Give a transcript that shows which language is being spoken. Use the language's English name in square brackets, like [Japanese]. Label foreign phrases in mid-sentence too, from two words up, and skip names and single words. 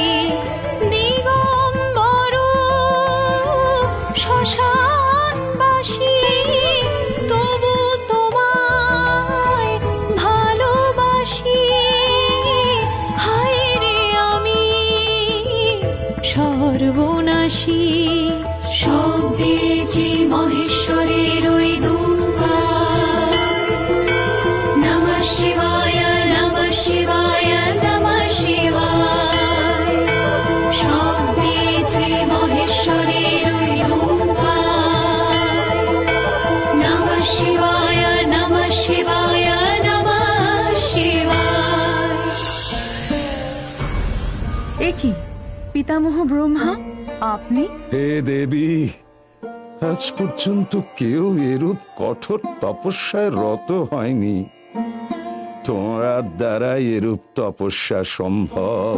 [Bangla] দিগম্বর শ্মশানবাসী তবু তোমায় ভালোবাসি। হায় রে আমি সর্বনাশী। শব্দেছি মহেশ্বরের ওই দুবার। [Sanskrit] নমঃ শিবায়, নমঃ শিবায়, নমঃ শিবায়। [Bangla] শব্দেছি মহেশ্বরের ওই দুবার। [Sanskrit] নমঃ শিবায়, নমঃ শিবায়, নমঃ শিবায়। [Bangla] এ কি পিতামহ ব্রহ্মা, আপনি? হে দেবী, আজ পর্যন্ত কেউ এরূপ কঠোর তপস্যায় রত হয়নি। তোমার দ্বারা এরূপ তপস্যা সম্ভব।